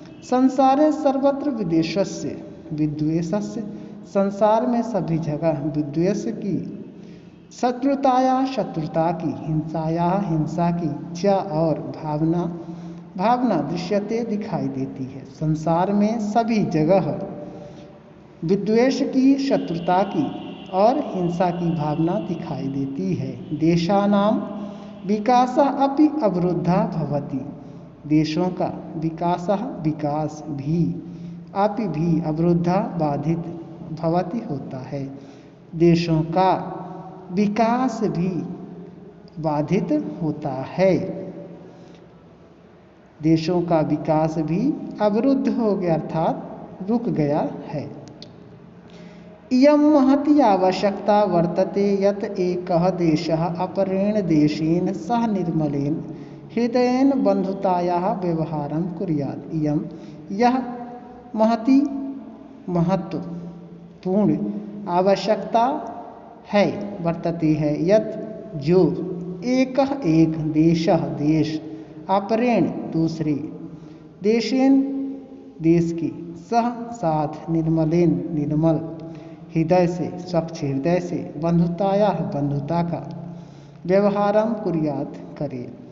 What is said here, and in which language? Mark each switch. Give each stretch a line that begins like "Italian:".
Sanskrit: संसारे सर्वत्र विद्वेषस्य,
Hindi: संसार में सभी जगह विद्वेष की, शत्रुता की, हिंसा की, च और भावना भावना दृश्यते दिखाई देती है। संसार में सभी जगह विद्वेष की, शत्रुता की और हिंसा की भावना दिखाई देती है।
Sanskrit: देशानां विकासः अपि अवरुद्धः भवति।
Hindi: देशों का विकासः विकास भी, अपि भी, अवरुद्धः बाधित, भवति होता है। देशों का विकास भी बाधित होता है। देशों का विकास भी अवरुद्ध हो गया अर्थात रुक गया है।
Sanskrit: इयं महती आवश्यकता वर्तते यत् एकः देशः अपरेण देशेन सह निर्मलेन हृदयेन बंधुतायाः व्यवहारं कुर्यात्।
Hindi: इयं यह महती महत्वपूर्ण आवश्यकता है, वर्तते है, यत् जो एक देश अपरेण दूसरे देशेन देश के सह साथ निर्मलेन निर्मल हृदय से स्वच्छ हृदय से बंधुताया बंधुता का व्यवहारम कुर्यात करे।